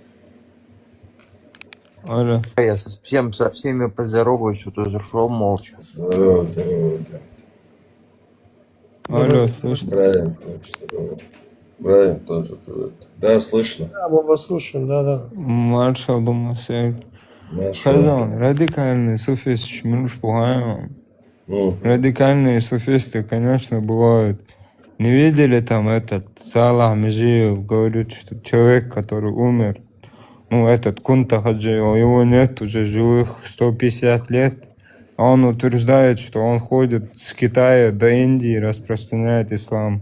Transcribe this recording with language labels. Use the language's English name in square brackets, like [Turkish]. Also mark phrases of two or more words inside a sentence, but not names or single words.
[Russian] Алло. Я со всеми поздороваюсь, вот тут шел молча. Здорово, здорово, блядь. Алло, слышно? Брайан тоже здорово. Брайан тоже привет. Да, слышно. Да, мы вас слушаем, да. Маршал Думасель. Маша. Хазан, радикальные суфисты, муж пугаем. Ну, Радикальные суфисты, конечно, бывают. Не видели там этот Салах Межиев, говорит, что человек, который умер, ну этот Кунта Хаджи, его нет уже живых 150 лет, а он утверждает, что он ходит с Китая до Индии и распространяет ислам.